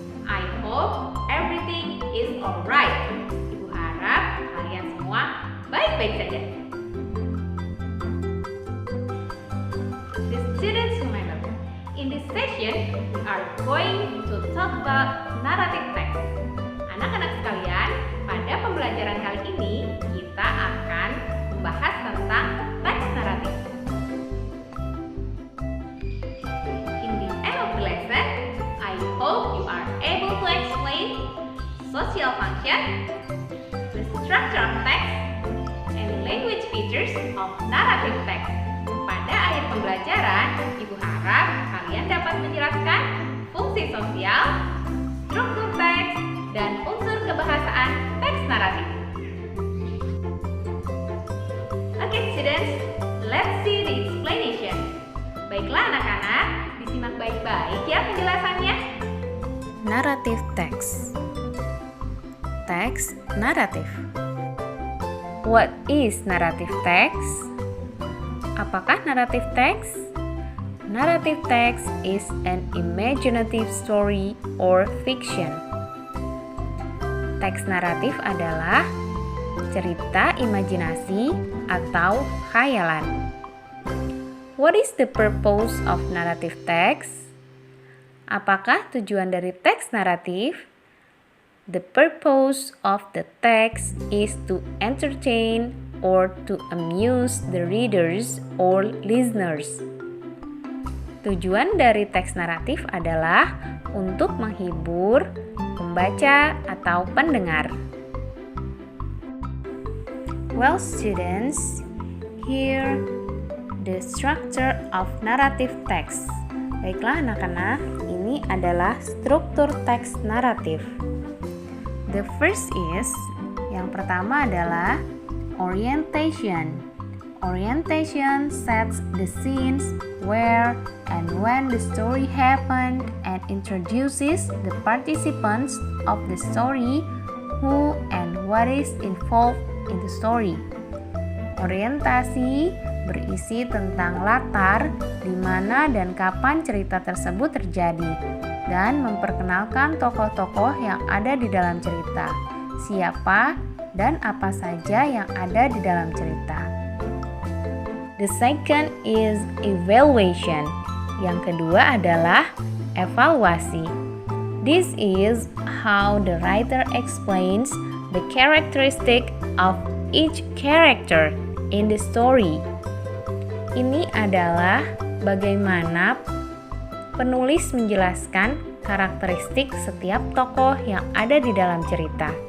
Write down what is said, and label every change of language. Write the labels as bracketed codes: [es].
[en] I hope everything is alright. [id] Ibu harap kalian semua baik-baik saja. [en] The students whom I love, in this session we are going to talk about narrative text. [id] Anak-anak sekalian, pada pembelajaran kali ini kita akan membahas tentang teks naratif. [en] In the end of the lesson, I hope you are able to explain social function, the structure of text, and language features of narrative text. [id] Pada akhir pembelajaran, Ibu harap kalian dapat menjelaskan fungsi sosial, struktur teks, dan unsur kebahasaan teks naratif. [en] Okay students, let's see the explanation. [id] Baiklah anak-anak, disimak baik-baik ya penjelasannya. [en] Narrative text. [id] Teks naratif. [en] What is narrative text? [id] Apakah narrative text? [en] Narrative text is an imaginative story or fiction. [id] Teks naratif adalah cerita imajinasi atau khayalan. [en] What is the purpose of narrative text? [id] Apakah tujuan dari teks naratif? [en] The purpose of the text is to entertain or to amuse the readers or listeners. [id] Tujuan dari teks naratif adalah untuk menghibur pembaca atau pendengar. [en] Well students, here the structure of narrative text. [id] Baiklah anak-anak, ini adalah struktur teks naratif. [en] The first is, [id] yang pertama adalah [en] orientation. Orientation sets the scenes where and when the story happened and introduces the participants of the story, who and what is involved in the story. [id] Orientasi berisi tentang latar, di mana dan kapan cerita tersebut terjadi, dan memperkenalkan tokoh-tokoh yang ada di dalam cerita, siapa dan apa saja yang ada di dalam cerita. [en] The second is evaluation. [id] Yang kedua adalah evaluasi. [en] This is how the writer explains the characteristic of each character in the story. [id] Ini adalah bagaimana penulis menjelaskan karakteristik setiap tokoh yang ada di dalam cerita.